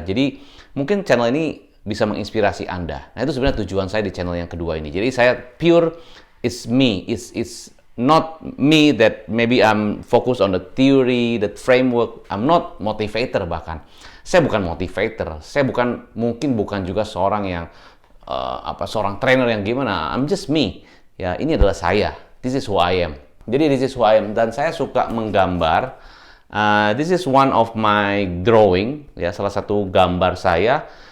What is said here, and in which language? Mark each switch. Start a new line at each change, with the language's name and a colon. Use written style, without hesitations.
Indonesian: Jadi mungkin channel ini bisa menginspirasi Anda. Nah, itu sebenarnya tujuan saya di channel yang kedua ini. Jadi saya
English: pure, it's me, it's not me that maybe I'm focused on the theory, the framework. I'm not motivator
Indonesian: bahkan. Saya bukan motivator. Saya mungkin bukan juga seorang yang seorang trainer yang gimana.
English: I'm just me.
Indonesian: Ya, ini adalah saya.
English: This is who I am.
Indonesian: Jadi
English: this is who I am,
Indonesian: dan saya suka menggambar.
English: This is one of my drawing,
Indonesian: ya, salah satu gambar saya.